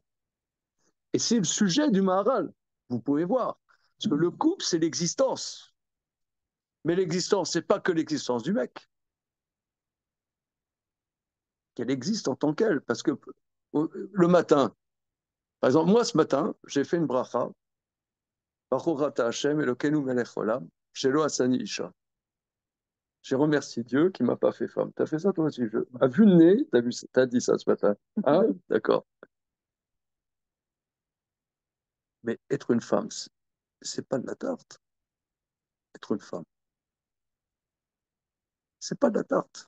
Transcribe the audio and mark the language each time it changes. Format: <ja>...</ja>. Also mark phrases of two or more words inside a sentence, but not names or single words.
<fr>Et c'est le sujet du Maharal. Vous pouvez voir. Parce que le couple, c'est l'existence. Mais l'existence, c'est pas que l'existence du mec. Qu'elle existe en tant qu'elle. Parce que le matin, par exemple, moi ce matin, j'ai fait une bracha.</fr> <he>ברוך אתה השם אלוקינו מלך עולם, שלא עשני אשה.</he> <fr>J'ai remercié Dieu qui m'a pas fait femme. T'as fait ça toi aussi? À vue de nez, t'as dit ça ce matin. Ah, d'accord. Mais être une femme, c'est pas de la tarte. Être une femme, c'est pas de la tarte.</fr>